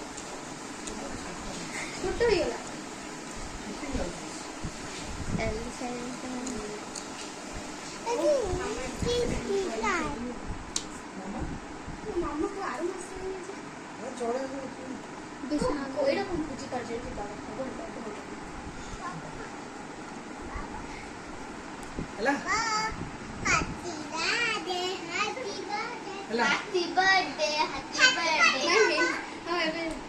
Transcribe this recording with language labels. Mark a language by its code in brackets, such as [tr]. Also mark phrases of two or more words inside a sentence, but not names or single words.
[or] ଛୋଟ ହେଇଗଲା ମାମାକୁ ଆର ମାସ ଏଇଟା କଣ ବୁଝିପାରୁଛି ହେଲା ହେଲା [en] Happy birthday, happy birthday. [or] ହଁ ଏବେ